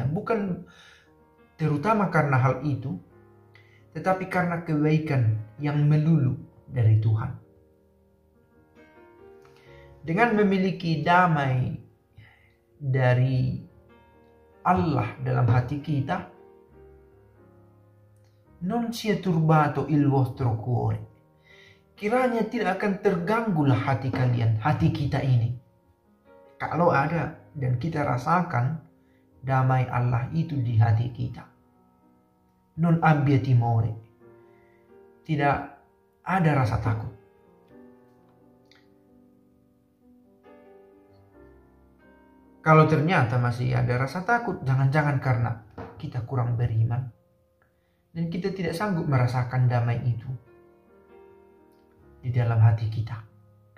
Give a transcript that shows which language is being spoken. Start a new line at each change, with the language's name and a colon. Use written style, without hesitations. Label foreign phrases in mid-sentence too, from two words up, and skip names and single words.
Indonesian: Bukan terutama karena hal itu, tetapi karena kebaikan yang melulu dari Tuhan. Dengan memiliki damai dari Allah dalam hati kita,
Italian: non sia turbato il vostro cuore.
Indonesian: Kiranya tidak akan terganggulah hati kalian, hati kita ini. Kalau ada dan kita rasakan damai Allah itu di hati kita.
Italian: Non abbia timore.
Indonesian: Tidak ada rasa takut. Kalau ternyata masih ada rasa takut, jangan-jangan karena kita kurang beriman dan kita tidak sanggup merasakan damai itu di dalam hati kita.